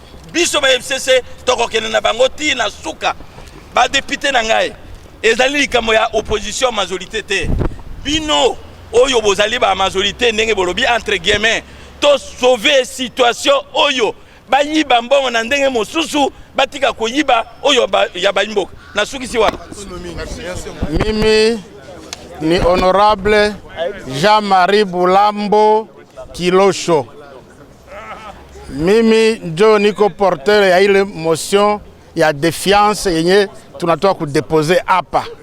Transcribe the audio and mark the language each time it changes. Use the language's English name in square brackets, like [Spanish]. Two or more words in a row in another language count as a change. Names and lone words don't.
[Lingala] biso ba FCC tokokende na bango ti na suka ba député na ngai ezali likambo ya [French] opposition majorité [Lingala] te bino oyo bozali ba majorité ndenge bolobi [French] entre guillemets [Lingala] to [French] sauver situation [Lingala] oyo bayiba mbongo na ndenge mosusu batika koyiba oyo ya bayimboka na sukisi wana. [Swahili] Mimi ni honorable Jean-Marie Bulambo Kilosho. Mimi njo niko porteur ya ile motion ya défiance yenye tunatoa kudepose hapa.